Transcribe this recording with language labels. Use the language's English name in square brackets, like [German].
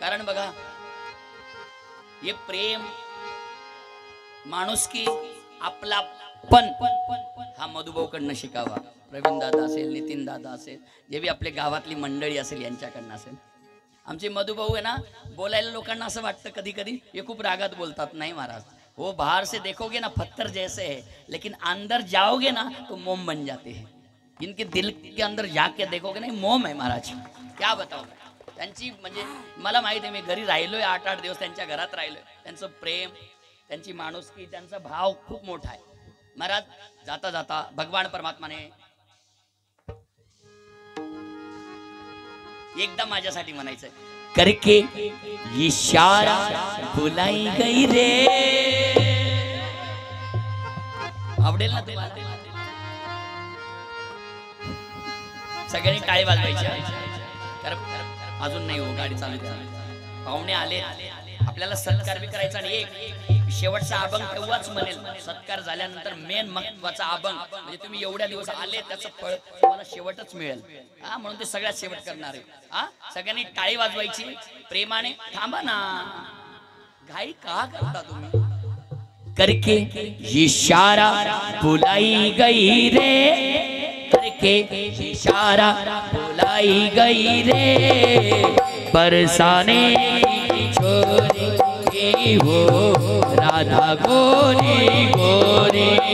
[Marathi] कारण बघा हे प्रेम माणुसकी आपला पण हा मधुभाऊकडनं शिकावा। प्रवीण दादा असेल, नितीन दादा असेल, जे भी आपले गावातली मंडळी असेल यांच्याकडनं असेल। आमचे मधुभाऊ आहे ना, बोलायला लोकांना असं वाटतं कधी कधी हे खूप रागात बोलतात। [Hindi] नाही महाराज, वो बाहर से देखोगे ना पत्थर जैसे है, लेकिन अंदर जाओगे ना तो मोम बन जाते हैं। इनके दिल के अंदर जाके देखोगे ना मोम है महाराज। क्या बताओ [Marathi] त्यांची, म्हणजे मला माहिती आहे, मी घरी राहिलोय 8-8 दिवस त्यांच्या घरात राहिलोय। त्यांचं प्रेम, त्यांची माणुसकी, त्यांचा भाव खूप मोठा आहे महाराज। जाता जाता भगवान परमात्माने एकदा माझ्यासाठी म्हणायचंय, [Hindi] करके इशारा बुलाई गई रे। [Marathi] आवडेल ना तुम्हाला? सगळ्यांनी टाळी वाजवायच्या, कारण अजून नाही हो, गाडी चालू द्या। पाहुणे आले, आपल्याला सत्कार बी करायचा आणि एक शेवटचा अभंग तेव्हाच म्हणेल सत्कार झाल्यानंतर। मेन महत्वाचा अभंग म्हणजे तुम्ही एवढ्या दिवस आले त्याचं फळ तुम्हाला शेवटच मिळेल हा, म्हणून ते सगळ्यात शेवट करणार आहे हा। सगळ्यांनी टाळी वाजवायची प्रेमाने। थांबा ना, घाई का करता तुम्ही? [Hindi] करके इशारा बुलाई गई रे, करके इशारा बुलाई गई रे, बरसाने की छोरी वो राधा गोरी गोरी।